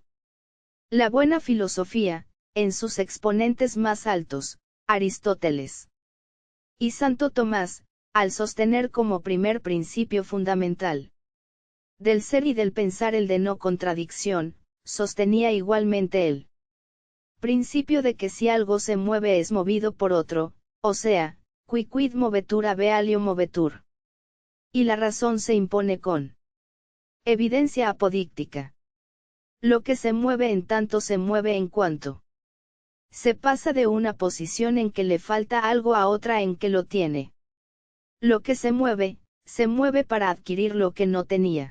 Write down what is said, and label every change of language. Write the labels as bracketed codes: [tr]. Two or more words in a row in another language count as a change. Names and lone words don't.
[es] La buena filosofía, en sus exponentes más altos, Aristóteles y Santo Tomás, al sostener como primer principio fundamental del ser y del pensar el de no contradicción, sostenía igualmente el principio de que si algo se mueve es movido por otro, o sea, [la] quid movetur ab alio movetur. [es] Y la razón se impone con evidencia apodíctica. Lo que se mueve en tanto se mueve en cuanto se pasa de una posición en que le falta algo a otra en que lo tiene. Lo que se mueve para adquirir lo que no tenía.